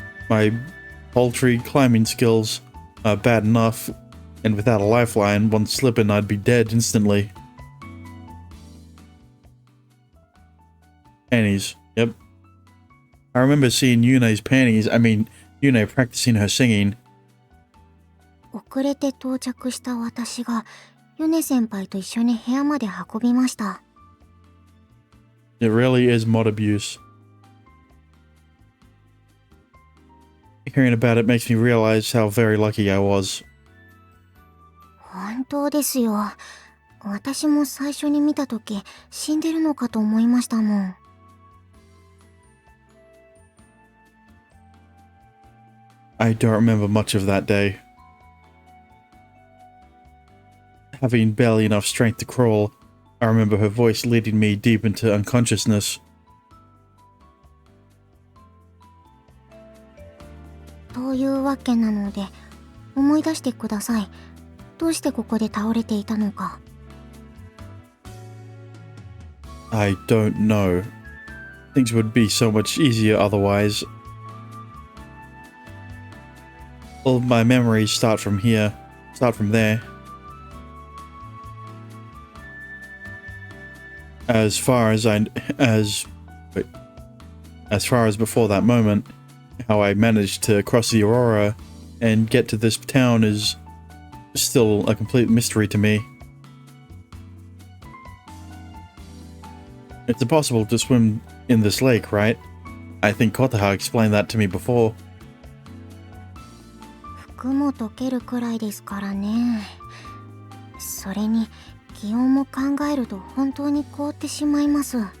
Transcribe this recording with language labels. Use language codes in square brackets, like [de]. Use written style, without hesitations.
[en] My paltry climbing skills are bad enough, and without a lifeline, one slip and I'd be dead instantly. Panties. Yep. I remember seeing Yune's panties. I mean, Yune practicing her singing. [ja] 遅れて到着した私がユネ先輩と一緒に部屋まで運びました。 [en] It really is mod abuse. Hearing about it makes me realize how very lucky I was. [ja] 本当ですよ。私も最初に見たとき死んでるのかと思いましたもん。 [en] I don't remember much of that day. Having barely enough strength to crawl, I remember her voice leading me deep into unconsciousness. [ja] というわけなので、思い出してください。どうしてここで倒れていたのか。 [en] I don't know. Things would be so much easier otherwise. All of my memories start from there. As far as before that moment, how I managed to cross the Aurora and get to this town is still a complete mystery to me. It's impossible to swim in this lake, right? I think Kotaha explained that to me before. [ja] 服も溶けるくらいですからね。それに気温も考えると本当に凍ってしまいます。